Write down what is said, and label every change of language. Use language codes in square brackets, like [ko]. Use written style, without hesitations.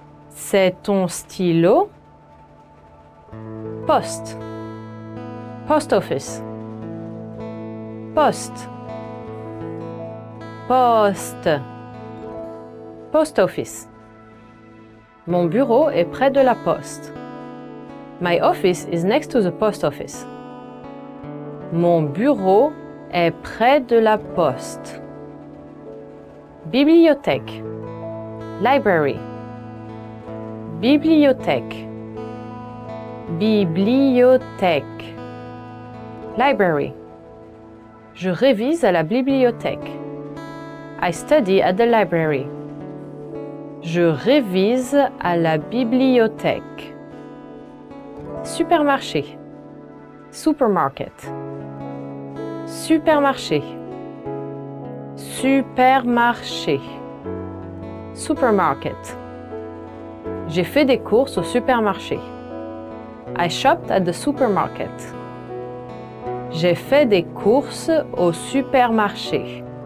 [fr] C'est ton stylo? Poste. Post office. Poste. Poste. Post office. Mon bureau est près de la poste. [en] My office is next to the post office. [fr] Mon bureau est près de la poste. Bibliothèque. Library. Bibliothèque. Bibliothèque. Library. Je révise à la bibliothèque. [en] I study at the library. [fr] Je révise à la bibliothèque. Supermarché. Supermarket. Supermarché. Supermarché. Supermarket. J'ai fait des courses au supermarché. [en] I shopped at the supermarket. [fr] J'ai fait des courses au supermarché.